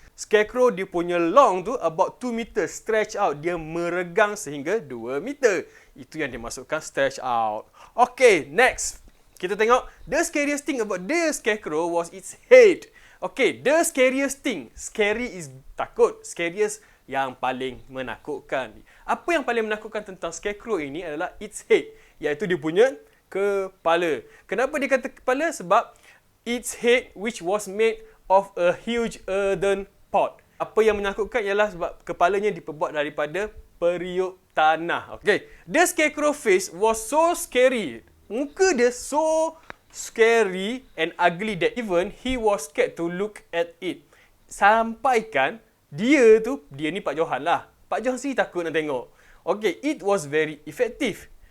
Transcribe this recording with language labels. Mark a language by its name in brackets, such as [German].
[Malay] Scarecrow dia punya long tu [English] about 2 meters stretch out, [Malay] dia meregang sehingga 2 meter. Itu yang dimasukkan stretch out. [English] Okay, next. [Malay] Kita tengok [English] the scariest thing about the scarecrow was its head. Okay, the scariest thing. Scary is takut. [Malay] Scariest yang paling menakutkan. Apa yang paling menakutkan tentang scarecrow ini adalah [English] its head, [Malay] iaitu dia punya kepala. Kenapa dia kata kepala? [English] Sebab its head which was made of a huge earthen pot. [Malay] Apa yang menakutkan ialah sebab kepalanya diperbuat daripada periuk tanah. Okay. [English] The scarecrow face was so scary. [Malay] Muka dia [English] so scary and ugly that even he was scared to look at it. [Malay] Sampaikan dia ni Pak Johan lah. Pak Johan sendiri takut nak tengok. Okay, [English] it was very effective.